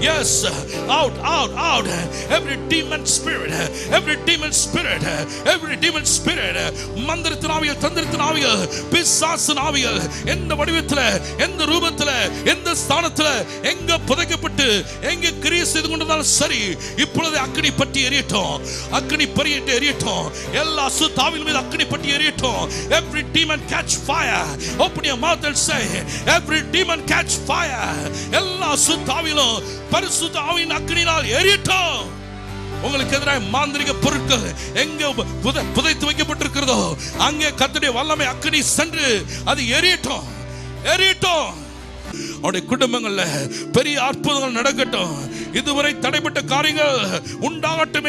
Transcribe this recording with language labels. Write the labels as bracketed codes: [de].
[en] yes, out out out every demon spirit, [ta] every demon spirit, every demon spirit, மந்திரத்தின் ஆவிகள், தந்திரத்தின் ஆவிகள், பிசாசின் ஆவிகள், எந்த வடிவத்தில், எந்த ரூபத்தில், எந்த ஸ்தானத்தில், எங்க புதைக்கப்பட்டு எங்க கிரியை செய்து கொண்டிருந்தாலும் சரி, இப்பொழுது அக்கினி பற்றி எரியட்டும். அக்கினி பற்றிட்டு எரியட்டும். எல்லா அசுத்தாவின் மீது அக்கினி பற்றி எரியட்டும். [en] Every demon catch fire. Open your mouth and say, every demon catch fire. [ta] எல்லா அசுத்தாவிலும் பரிசுத்த ஆவியின் அக்கினியால் எரியட்டும். உங்களுக்கு எதிராக மாந்திரிக பொருட்கள் எங்க புதைத்து வைக்கப்பட்டிருக்கிறதோ அங்கே கர்த்தருடைய வல்லமை அக்கினி சென்று அது எரியட்டும், எரியட்டும். அவருடைய குடும்பங்கள்ல பெரிய அற்புதங்கள் நடக்கட்டும். இதுவரை தடைப்பட்ட காரியங்கள் உண்டாகட்டும்.